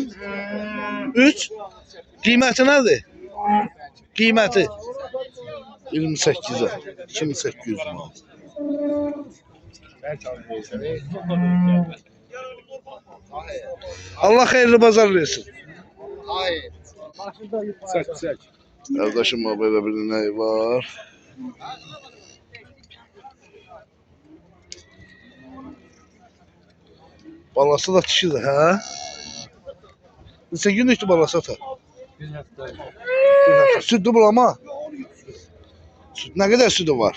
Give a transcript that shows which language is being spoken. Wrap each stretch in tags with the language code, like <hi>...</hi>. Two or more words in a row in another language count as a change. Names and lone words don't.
<az>3. Qiyməti nədir? Qiyməti 28'e. 2800 manat. Allah xeyirli bazar versin.</az> <tr>Hayır. Çek. Kardeşim böyle bir</tr> <az>inəyi var. Balası da dişidir ha? Neçə günlükdür balası ata? Bir həftə. Südlü bulama. Süd nə qədər südü var?</az>